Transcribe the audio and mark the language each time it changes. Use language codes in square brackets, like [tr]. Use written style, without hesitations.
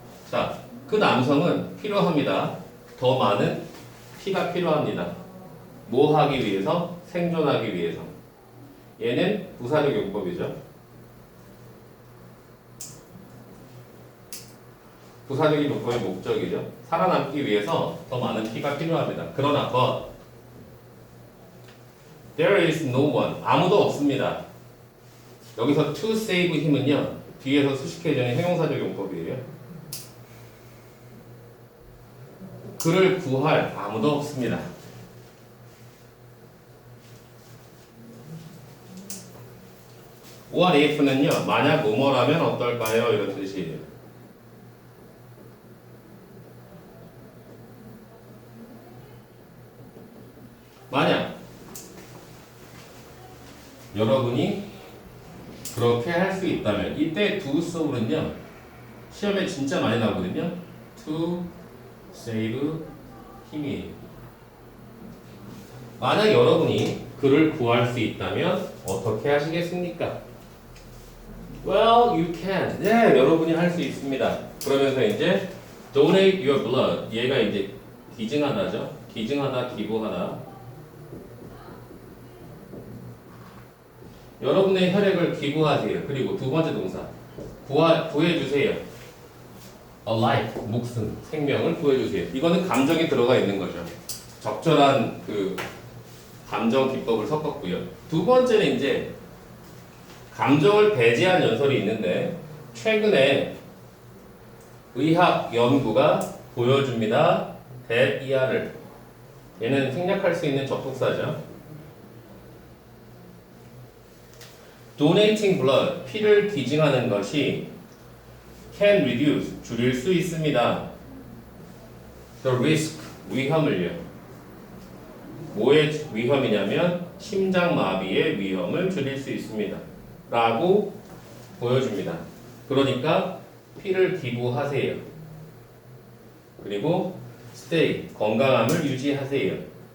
[ko] 자, 그 남성은 필요합니다. 더 많은 피가 필요합니다. 뭐 하기 위해서? 생존하기 위해서. 얘는 부사적 용법이죠. 부사적인 용법의 목적이죠. 살아남기 위해서 더 많은 피가 필요합니다. 그러나 [en] but there is no one. [ko] 아무도 없습니다. 여기서 [en] to save [ko] 힘은요. 뒤에서 수식해주는 형용사적 용법이에요. 그를 구할 아무도 없습니다. what if는요. 만약 뭐뭐라면 어떨까요? 이런 뜻이에요. 만약 여러분이 그렇게 할 수 있다면 이때 [en] do so [ko] 는요 시험에 진짜 많이 나오거든요. [en] to save [ko] 힘이 만약 여러분이 그를 구할 수 있다면 어떻게 하시겠습니까? [en] Well, you can. [ko] 네, 여러분이 할 수 있습니다. 그러면서 이제 [en] donate your blood. [ko] 얘가 이제 기증하다죠. 기증하다, 기부하다. 여러분의 혈액을 기부하세요. 그리고 두 번째 동사 구해주세요. [en] A life, [ko] 목숨, 생명을 구해주세요. 이거는 감정이 들어가 있는 거죠. 적절한 그 감정 기법을 섞었고요. 두 번째는 이제 감정을 배제한 연설이 있는데 최근에 의학 연구가 보여줍니다. that ER을 얘는 생략할 수 있는 접속사죠. [en] donating blood [ko] 피를 기증하는 것이 [en] can reduce [ko] 줄일 수 있습니다. [en] the risk [ko] 위험을요. 뭐의 위험이냐면 심장마비의 위험을 줄일 수 있습니다. 라고 보여줍니다. 그러니까 피를 기부하세요. 그리고 [en] stay [ko] 건강함을 유지하세요.